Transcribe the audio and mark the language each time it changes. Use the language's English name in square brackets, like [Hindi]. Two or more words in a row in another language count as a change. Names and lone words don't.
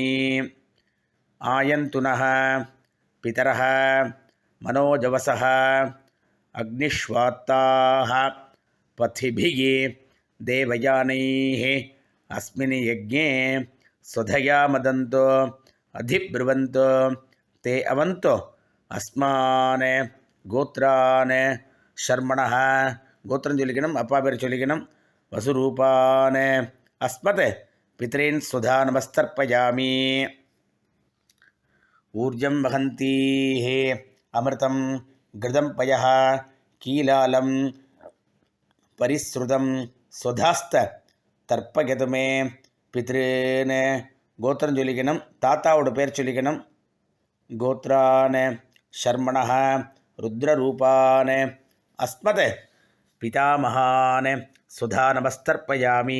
[Sanskrit] आयन्तुनः पितरः मनोजवसः अग्निष्वात्ताः पथिभिः देवयानैः अस्मिन् यज्ञे स्वधया मदन्तो अधिब्रुवन्तो ते अवन्तो अस्मान् गोत्रान् शर्मणः [Tamil] கோத்திரம் சொல்லிக்கணும். அப்பா பேர் சொல்லிக்கணும். [Sanskrit] वसुरूपान् अस्मत् पितॄन् स्वधा नमस्तर्पयामि. ऊर्जं वहन्तीः अमृतं घृतं पयः कीलालं परिस्रुतं स्वधास्थ तर्पयत मे पितॄन् [Tamil] கோத்திரம் சொல்லிக்கணும். தாத்தாவோட பேர் சொல்லிக்கணும். [Sanskrit] गोत्रान् शर्मणः रुद्ररूपान् अस्मत् पितामहान् स्वधा नमस्तर्पयामि.